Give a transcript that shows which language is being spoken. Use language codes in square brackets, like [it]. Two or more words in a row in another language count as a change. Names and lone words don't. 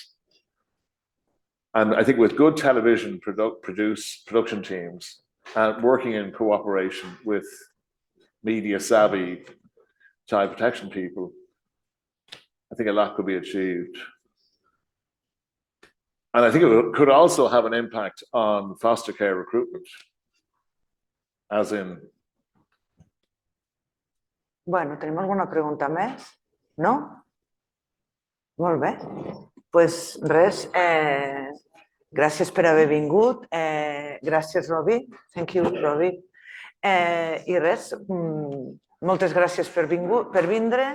[en] And I think with good television production teams and working in cooperation with media savvy child protection people, I think a lot could be achieved. And I think it could also have an impact on foster care recruitment, as in... [ca] Bueno, tenim alguna pregunta més? No? Molt bé. Doncs res, gràcies per haver vingut. Gràcies, [en] Robbie. Thank you, Robbie. [ca] I res, moltes gràcies per vindre.